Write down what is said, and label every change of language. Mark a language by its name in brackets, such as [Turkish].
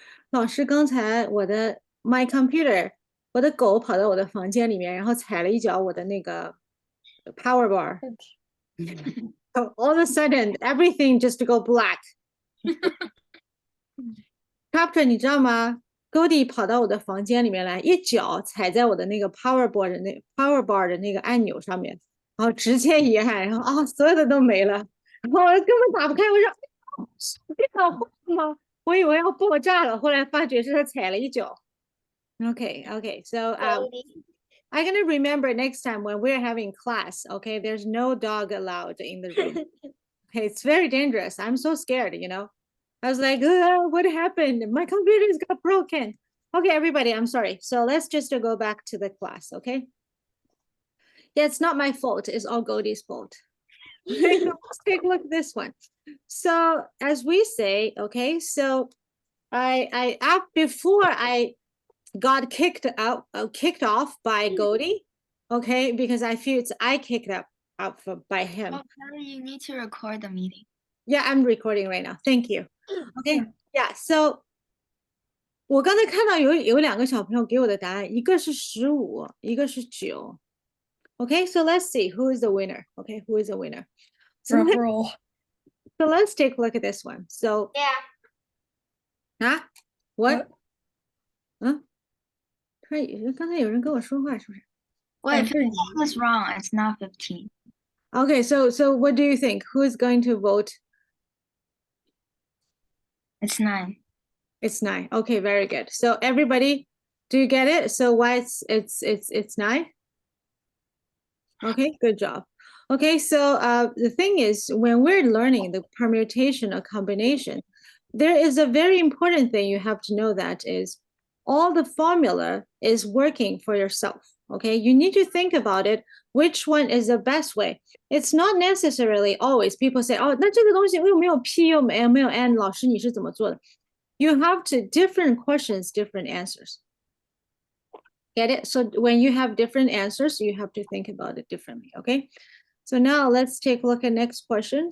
[Chinese] 老师，刚才 [English] my computer， [Chinese] 我的狗跑到我的房间里面，然后踩了一脚我的那个power bar。 [English] So all of a sudden, everything just go black. [Chinese] Captain，你知道吗？Goldie 跑到我的房间里面来，一脚踩在我的那个 power bar 的那个按钮上面，然后直接一按，然后所有的都没了，然后我根本打不开，我说电脑坏了吗？我以为要爆炸了，后来发觉是他踩了一脚。 [English] Okay, okay. So I'm gonna remember next time when we're having class. Okay, there's no dog allowed in the room. Okay, it's very dangerous. I'm so scared. I was like, what happened? My computers got broken. Okay, everybody, I'm sorry. So let's just go back to the class, okay? Yeah, it's not my fault. It's all Godie's fault. Let's take a look at this one. So as we say, okay, so before I got kicked off by Godie, okay, because I feel I kicked up by him. Oh, Kelly, you need to record the meeting. Yeah, I'm recording right now. Thank you. Okay. Yeah. [Chinese] So 我刚才看到有两个小朋友给我的答案，一个是15，一个是9。 [English] Okay, so let's see who is the winner. Okay, who is the winner? So roll. so let's take a look at this one. So Yeah. what? [Chinese] 嗯，刚才有人跟我说话是不是 [English] Wait, 15 is wrong. It's not 15. Okay, so what do you think? Who is going to vote? It's 9. It's 9. Okay, very good. So everybody, do you get it? So why it's 9? Okay, good job. Okay, so the thing is, when we're learning the permutation or combination, there is a very important thing you have to know that is all the formula is working for yourself. Okay, you need to think about it. Which one is the best way? It's not necessarily always people say, [Chinese] "哦，那这个东西又没有 P 又没有 N，老师你是怎么做的？" [English] You have to different questions, different answers. Get it? So when you have different answers, you have to think about it differently. Okay. So now let's take a look at next question.